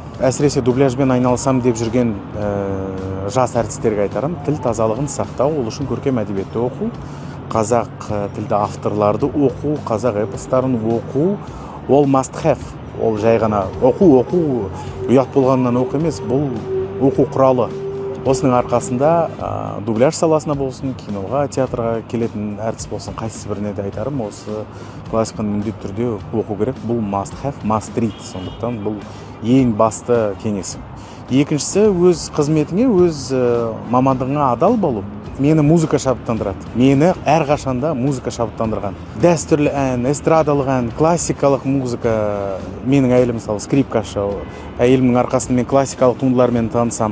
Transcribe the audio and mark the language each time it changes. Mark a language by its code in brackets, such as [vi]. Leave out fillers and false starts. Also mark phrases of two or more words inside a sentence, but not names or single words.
[kk] Әсіресе дубляжбен айналысам деп жүрген жас әртістерге айтарым, тіл тазалығын сақтау, ол үшін көркем әдебиетті оқу, қазақ тілді авторларды оқу, қазақ эпостарын оқу, ол [en] must have. [kk] Ол жай ғана оқу ұят болғаннан оқу емес, бұл оқу құралы. Осының арқасында дубляж саласына болсын, киноға, театрға келетін әртіс болсын, қайсысы біріне де айтарым, осы классиканы міндетті түрде оқу керек. Бұл [en] must have, must read. [kk] Сондықтан бұл ең басты кеңесім. Екіншісі, өз қызметіңе, өз мамандығыңа адал болу. Мені музыка шабыттандырады. Мені әрқашанда музыка шабыттандырған. Дәстүрлі ән, эстрадалық ән, классикалық музыка. Менің әйелім мысалы скрипкашы. Әйелімнің арқасында мен классикалық туындылармен танысам.